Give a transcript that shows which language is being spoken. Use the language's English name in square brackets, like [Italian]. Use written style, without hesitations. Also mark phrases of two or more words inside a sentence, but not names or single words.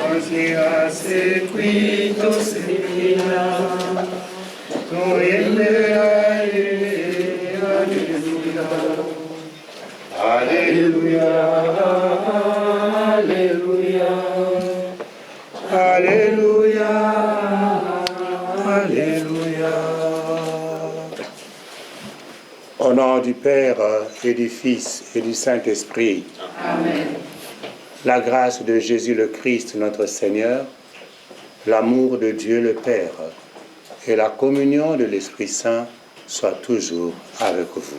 [Italian] sia seguito semina, alleluia, alleluia, alleluia, alleluia, alleluia. [French] Au nom du Père et du Fils et du Saint-Esprit. Amen. La grâce de Jésus le Christ, notre Seigneur, l'amour de Dieu le Père et la communion de l'Esprit Saint soient toujours avec vous.